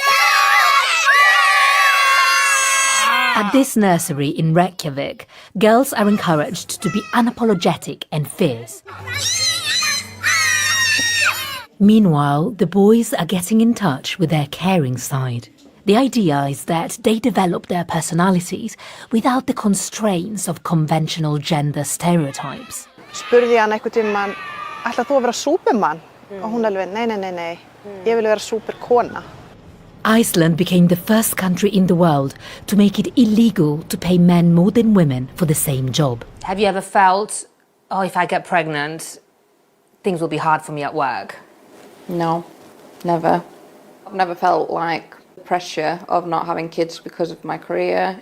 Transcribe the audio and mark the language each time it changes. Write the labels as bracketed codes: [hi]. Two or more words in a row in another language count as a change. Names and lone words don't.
[en] At this nursery in Reykjavik, girls are encouraged to be unapologetic and fierce. Meanwhile, the boys are getting in touch with their caring side. The idea is that they develop their personalities without the constraints of conventional gender stereotypes. [is] Spurði hann einhvern tímann, ætlar þú að vera Superman? Og hún alveg, nei. Ég vil vera superkona. [en] Iceland became the first country in the world to make it illegal to pay men more than women for the same job. Have you ever felt, if I get pregnant, things will be hard for me at work? No, never. I've never felt like pressure of not having kids because of my career.